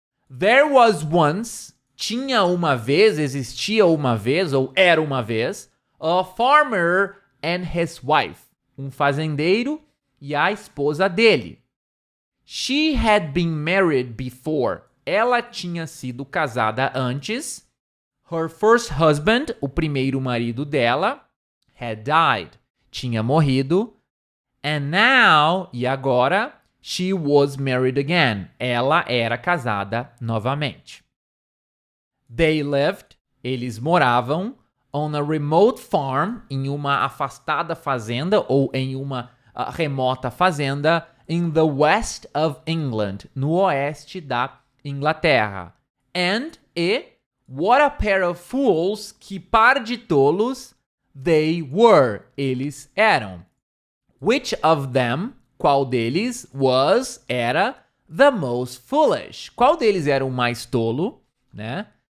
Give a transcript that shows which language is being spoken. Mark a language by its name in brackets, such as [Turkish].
[English] There was once, [Portuguese] tinha uma vez, existia uma vez, ou era uma vez, [English] a farmer and his wife, [Portuguese] um fazendeiro e a esposa dele. [English] She had been married before, [Portuguese] ela tinha sido casada antes. [English] Her first husband, [Portuguese] o primeiro marido dela, [English] had died, [Portuguese] tinha morrido. [English] And now, [Portuguese] e agora, [English] she was married again, [Portuguese] ela era casada novamente. [English] They lived, [Portuguese] eles moravam, [English] on a remote farm, [Portuguese] em uma afastada fazenda ou em uma remota fazenda, [English] in the west of England, [Portuguese] no oeste da Inglaterra. [English] And, what a pair of fools, [Portuguese] que par de tolos, [English] they were, [Portuguese] eles eram. [English] Which of them, [Portuguese] qual deles, era, [English] the most foolish? [Portuguese] Qual deles era o mais tolo, né?